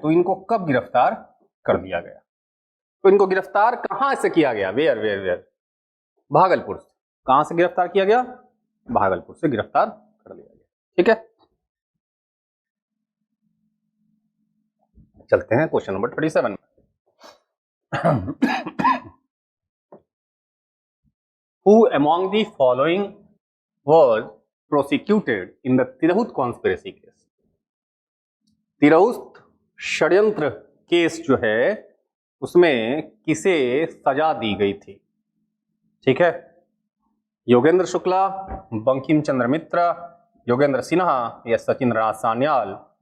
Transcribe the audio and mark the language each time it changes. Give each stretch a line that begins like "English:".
Hindi: तो इनको कब गिरफ्तार कर दिया गया? तो इनको गिरफ्तार कहां से किया गया?
English: Where where where?
Hindi: भागलपुर से। कहां से गिरफ्तार किया गया? भागलपुर से गिरफ्तार कर लिया गया। ठीक है, चलते हैं क्वेश्चन नंबर 37 में।
English: Who among the following was prosecuted in the Tirhut conspiracy case?
Hindi: Tirhut षड्यंत्र केस जो है उसमें किसे सजा दी गई थी? ठीक है, योगेंद्र शुक्ला, बंकिम चंद्र मित्रा, योगेंद्र सिन्हा या सचिंद्र नाथ सान्याल?